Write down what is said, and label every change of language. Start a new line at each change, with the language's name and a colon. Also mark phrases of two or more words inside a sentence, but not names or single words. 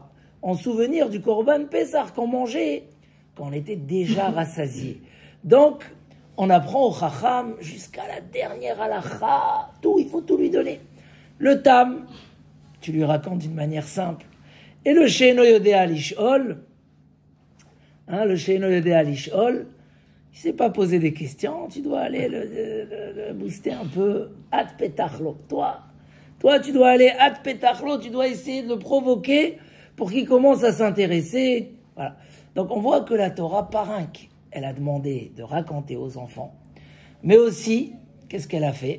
French: En souvenir du
Hebrew: korban Pesach
French: qu'on mangeait quand on était déjà rassasié. Donc, on apprend au chacham jusqu'à la dernière halakha, tout, il faut tout lui donner. Le tam, tu lui racontes d'une manière simple. Et le
Hebrew: she'eno yodea lish'ol,
French: le
Hebrew: she'eno yodea lish'ol,
French: il ne sait pas poser des questions, tu dois aller le booster un peu.
Hebrew: At petachlo,
French: toi, tu dois aller
Hebrew: at petachlo,
French: tu dois essayer de le provoquer pour qu'il commence à s'intéresser. Voilà. Donc on voit que la Torah, parinque, elle a demandé de raconter aux enfants, mais aussi, qu'est-ce qu'elle a fait?